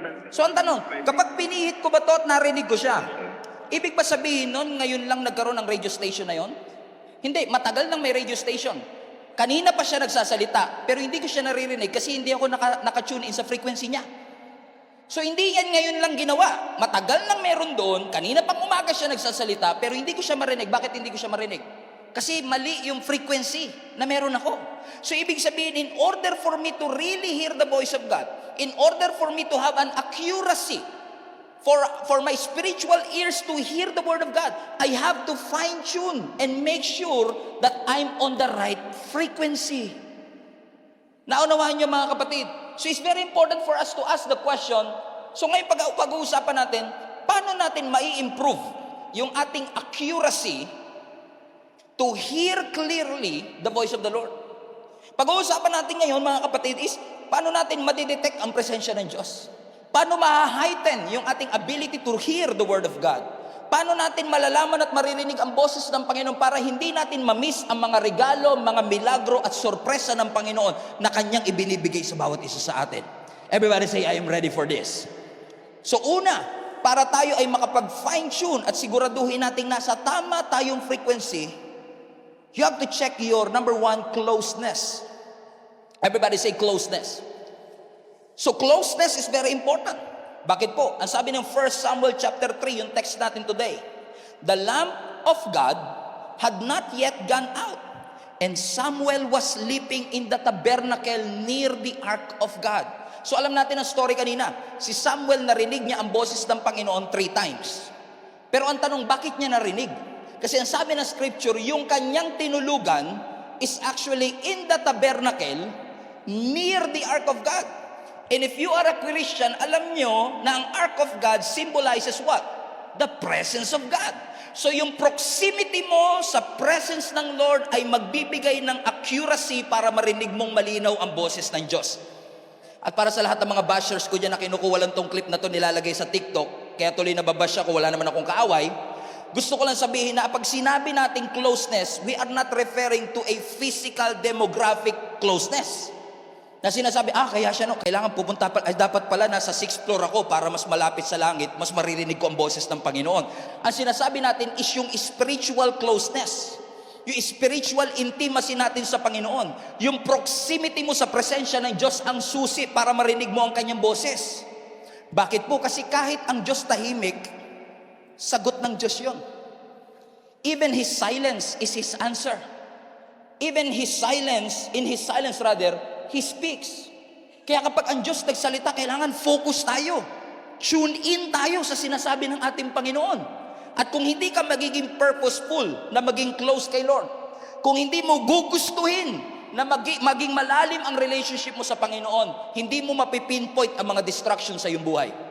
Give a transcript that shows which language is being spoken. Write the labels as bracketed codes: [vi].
[tl] So ang tanong, kapag pinihit ko ba to at narinig ko siya, ibig ba sabihin nun, ngayon lang nagkaroon ng radio station na yon? Hindi, matagal nang may radio station. Kanina pa siya nagsasalita, pero hindi ko siya naririnig kasi hindi ako naka-tune in sa frequency niya. So hindi yan ngayon lang ginawa. Matagal nang meron doon, kanina pang umaga siya nagsasalita, pero hindi ko siya marinig. Bakit hindi ko siya marinig? Kasi mali yung frequency na meron ako. So ibig sabihin, [en] in order for me to really hear the voice of God, in order for me to have an accuracy, for my spiritual ears to hear the word of God, I have to fine-tune and make sure that I'm on the right frequency. [tl] Naunawaan niyo mga kapatid? [en] So it's very important for us to ask the question, [tl] so ngayon pag-uusapan natin, paano natin mai-improve yung ating [en] accuracy to hear clearly the voice of the Lord? [tl] Pag-uusapan natin ngayon mga kapatid is, paano natin madidetect ang presensya ng Diyos? Paano ma-heighten yung ating [en] ability to hear the Word of God? [tl] Paano natin malalaman at maririnig ang boses ng Panginoon para hindi natin ma-miss ang mga regalo, mga milagro at sorpresa ng Panginoon na Kanyang ibinibigay sa bawat isa sa atin? [en] Everybody say, I am ready for this. [tl] So una, para tayo ay makapag-fine-tune at siguraduhin natin nasa tama tayong frequency, [en] you have to check your number one, [tl] closeness. [en] Everybody say closeness. So closeness is very important. [tl] Bakit po? Ang sabi ng 1 Samuel chapter 3, yung text natin today, [en] the lamp of God had not yet gone out, and Samuel was sleeping in the tabernacle near the ark of God. [tl] So alam natin ang story kanina. Si Samuel narinig niya ang boses ng Panginoon 3 times. Pero ang tanong, bakit niya narinig? Kasi ang sabi ng scripture, yung kanyang tinulugan [en] is actually in the tabernacle near the ark of God. And if you are a Christian, [tl] alam nyo na ang [en] ark of God symbolizes what? The presence of God. [tl] So yung proximity mo sa presence ng Lord ay magbibigay ng accuracy para marinig mong malinaw ang boses ng Diyos. At para sa lahat ng mga bashers ko dyan na kinukuha lang tong clip na to nilalagay sa TikTok, kaya tuloy nababash ako, wala naman akong kaaway, gusto ko lang sabihin na pag sinabi nating closeness, [en] we are not referring to a physical demographic closeness. [tl] Na sinasabi, kaya siya kailangan pupunta pa, ay dapat pala nasa 6th floor ako para mas malapit sa langit, mas maririnig ko ang boses ng Panginoon. Ang sinasabi natin is yung spiritual closeness. Yung spiritual intimacy natin sa Panginoon. Yung proximity mo sa presensya ng Diyos ang susi para marinig mo ang kanyang boses. Bakit po? Kasi kahit ang Diyos tahimik, sagot ng Diyos yun. [en] Even His silence is His answer. Even His silence, in His silence rather, He speaks. [tl] Kaya kapag ang Diyos nagsalita, kailangan focus tayo. Tune in tayo sa sinasabi ng ating Panginoon. At kung hindi ka magiging purposeful na maging close kay Lord, kung hindi mo gugustuhin na maging malalim ang relationship mo sa Panginoon, hindi mo mapipinpoint ang mga distractions sa iyong buhay.